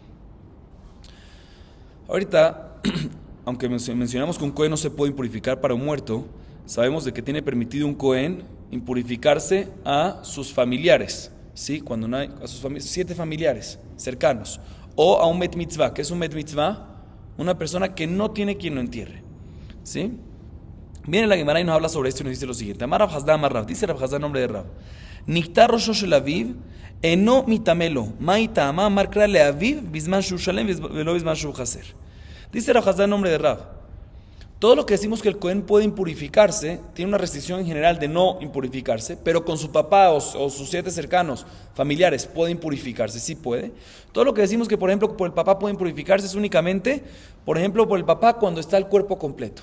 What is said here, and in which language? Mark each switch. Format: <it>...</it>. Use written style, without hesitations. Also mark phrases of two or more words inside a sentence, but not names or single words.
<es>Ahorita, aunque mencionamos que un Cohen no se puede impurificar para un muerto, sabemos de que tiene permitido un Cohen impurificarse a sus familiares, ¿sí? Cuando no hay, a sus 7 familiares cercanos, o a un</es> <he>met mitzvah.</he> <es>¿Qué es un</es> <he>met mitzvah?</he> <es>Una persona que no tiene quien lo entierre, ¿sí? Viene la Gemara y nos habla sobre esto y nos dice lo siguiente.</es> <arc>Amar Rav Hasda, Amar Rav,</arc> <es>dice Rav Hasda, nombre de Rav.</es> <arc>Niktar Rosho Shel Aviv, eno mitamelo, ma'itama amar kra le Aviv, bisman shu shalem, velo bisman shu chaser.</arc> <es>Dice Rav Hasda, nombre de Rav. Todo lo que decimos que el Cohen puede impurificarse, tiene una restricción en general de no impurificarse, pero con su papá o sus 7 cercanos, familiares, puede impurificarse, sí puede. Todo lo que decimos que, por ejemplo, por el papá puede impurificarse es únicamente, por ejemplo, por el papá cuando está el cuerpo completo.</es>